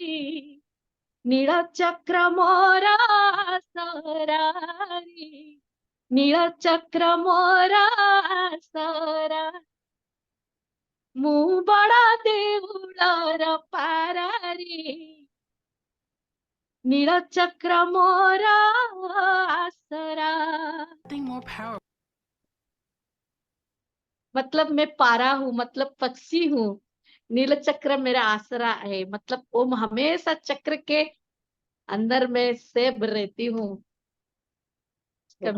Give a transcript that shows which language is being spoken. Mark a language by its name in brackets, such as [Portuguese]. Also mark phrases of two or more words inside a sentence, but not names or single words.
[Odia] ନୀଳଚକ୍ର ମୋର ଆସରାରେ ନୀଳଚକ୍ର ମୋର ଆସରା ମୁଁ ବଡ଼ ଦେଉଳର ପାରାରେ ନୀଳଚକ୍ର ମୋର ଆସରା [Hindi] मतलब मैं पारा हूँ मतलब पक्षी हूँ नीलचक्र मेरा आसरा है मतलब वो हमेशा चक्र के अंदर में सेब रहती हूँ कभी